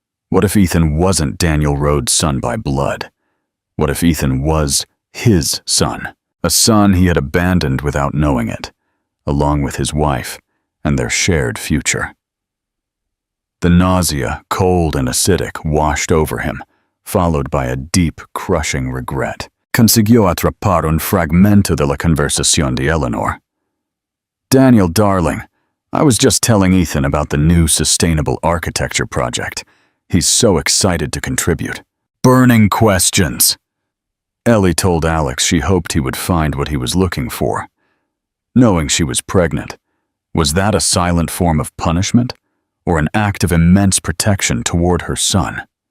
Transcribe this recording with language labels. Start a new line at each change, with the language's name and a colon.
English: What if Ethan wasn't Daniel Rhodes' son by blood? What if Ethan was his son? A son he had abandoned without knowing it, along with his wife and their shared future. The nausea, cold and acidic, washed over him, followed by a deep, crushing regret.
Spanish: Consiguió atrapar un fragmento de la conversación de Eleanor.
English: Daniel, darling, I was just telling Ethan about the new sustainable architecture project. He's so excited to contribute. Burning questions. Ellie told Alex she hoped he would find what he was looking for. Knowing she was pregnant, was that a silent form of punishment or an act of immense protection toward her son?